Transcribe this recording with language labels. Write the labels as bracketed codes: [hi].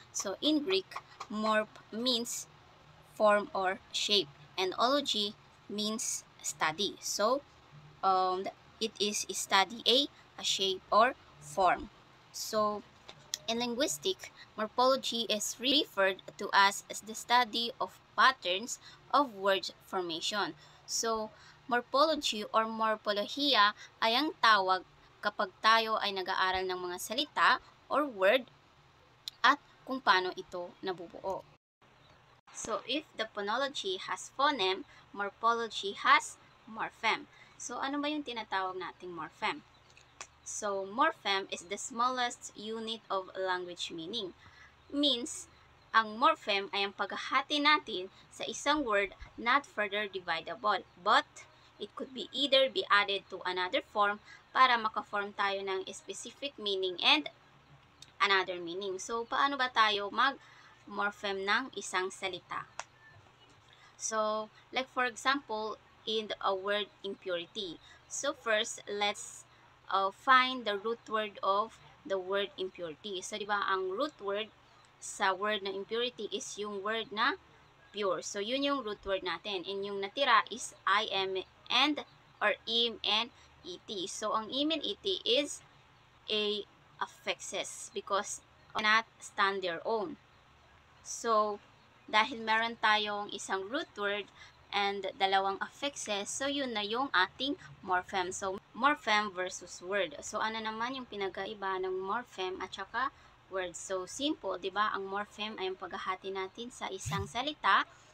[en] So in Greek, morph means form or shape, and ology means study. So it is study a shape or form. So in linguistic, morphology is referred to as the study of patterns of word formation. [tl] So, morphology or morpholohiya ay ang tawag kapag tayo ay nag-aaral ng mga salita or word at kung paano ito nabubuo. [en] So, if the phonology has phoneme, morphology has morpheme. So, [tl] ano ba yung tinatawag nating [en] morpheme? So, morpheme is the smallest unit of language meaning. Means, [tl] ang morpheme ay ang paghahati natin sa isang [en] word not further dividable, but it could be either be added to another form [tl] para makaform tayo ng [en] specific meaning and another meaning. [tl] So, paano ba tayo mag-morpheme ng isang salita? [en] So, like for example, in a word impurity. So, first, let's find the root word of the word impurity. [tl] So, di ba, ang root word sa word na impurity is yung word na pure. [en] So, [tl] yun yung [en] root word natin. And yung natira is im and or im and et. So, ang im and et is a affixes because cannot stand their own. [tl] So, dahil meron tayong isang root word and dalawang affixes, so yun na yung ating morpheme. [en] So, morpheme versus word. [tl] So, ano naman yung pinagkaiba ng morpheme at saka word? So, simple, di ba? Ang morpheme ay yung paghahati natin sa isang salita.